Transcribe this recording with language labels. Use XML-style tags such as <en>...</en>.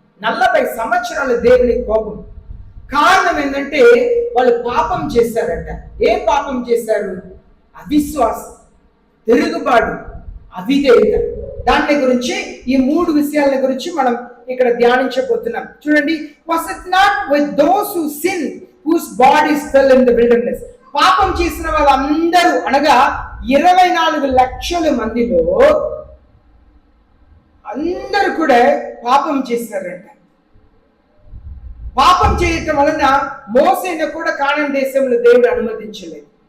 <te>40 సంవత్సరాలు దేవుని కోపం. కారణం ఏంటంటే వాళ్ళు పాపం చేశారంట. ఏం పాపం చేశారు? అవిశ్వాసం, తిరుగుబాటు, అవిధేయత. దాని గురించి ఈ 3 విషయాల గురించి మనం ఇక్కడ ధ్యానించబోతున్నాం.</te> <en>చూడండి, was it not with those who sinned whose bodies fell in the wilderness?</en> <te>పాపం చేసిన వాళ్ళందరూ అనగా 24 లక్షల మందిలో అందరూ కూడా పాపం చేశారంట. పాపం చేయటం వలన మోసేను కూడా కానాను దేశంలో దేవుడు అనుమతించలేదు.</te>